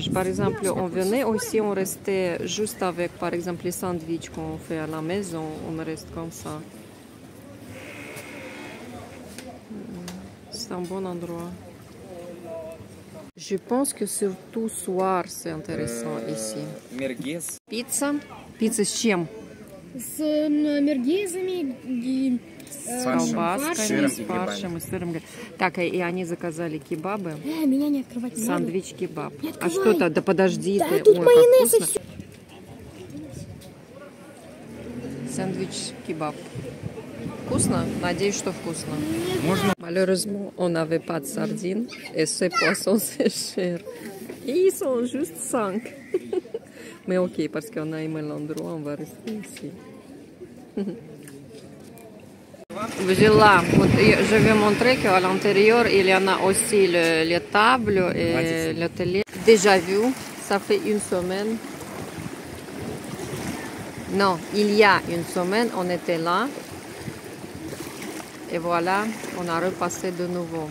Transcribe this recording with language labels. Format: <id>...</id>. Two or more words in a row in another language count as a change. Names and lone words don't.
<fr>Par exemple, on venait aussi, on restait juste avec, par exemple, les sandwichs qu'on fait à la maison. On reste comme ça. C'est un bon endroit. Je pense que surtout soir, c'est intéressant ici.</fr> <ru>Pizza. Pizza с чем? С мергезами и с колбасками, с фаршем и сыром. Так, и они заказали кебабы. Меня не открывать не надо. Сандвич-кебаб. А что-то, да подожди да, ты. Тут майонез и все. Сэндвич-кебаб. Вкусно? Надеюсь, что вкусно. Можно?</ru> <fr>Malheureusement, on n'avait pas de sardines et ces poissons, c'est cher. Et ils sont juste 5. Mais ok, parce qu'on a aimé l'endroit, on va rester ici.</fr> <ru>Взяла. Вот,</ru> <fr>je vais montrer qu'à l'intérieur, il y en a aussi les tables et le télé. Déjà vu, ça fait une semaine. Non, il y a une semaine, on était là. Et voilà, on a repassé de nouveau.</fr>